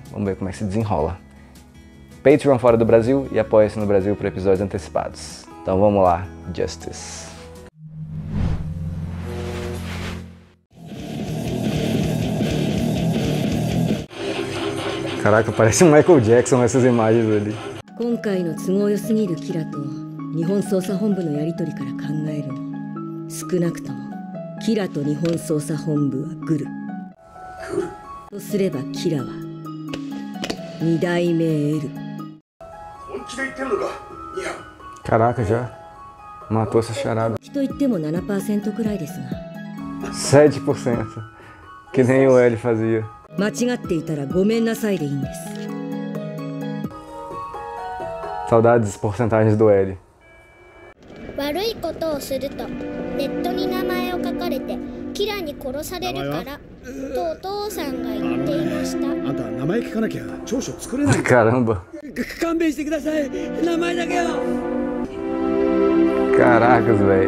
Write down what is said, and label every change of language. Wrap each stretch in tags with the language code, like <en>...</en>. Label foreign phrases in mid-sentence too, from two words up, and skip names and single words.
<pt>Vamos ver como é que se desenrola. Patreon fora do Brasil e apoia-se no Brasil por episódios antecipados. Então vamos lá, Justice. Caraca, parece um Michael Jackson essas imagens ali.</pt> <ja>今回の都合良すぎるキラと日本捜査本部のやり取りから考えるに、少なくともキラと日本捜査本部はグル。グルとすればキラは二代目 L。本気で言ってんのか、いや。</ja> <pt>Caraca, já matou essa charada.</pt> <ja>と言っても 7% くらいですが。</ja> <pt>7%. Que nem o L fazia.</pt> <ja>間違っていたらごめんなさいでいいんです。</ja> <pt>Saudades porcentagens do L.</pt> <ja>悪いことをするとネットに名前を書かれてキラに殺されるからとお父さんが言っていました。あんた名前聞かなきゃ調書作れない。</ja> <pt>Caramba.</pt> <ja>勘弁してください。名前だけは。</ja> <pt>Caracas, velho.</pt>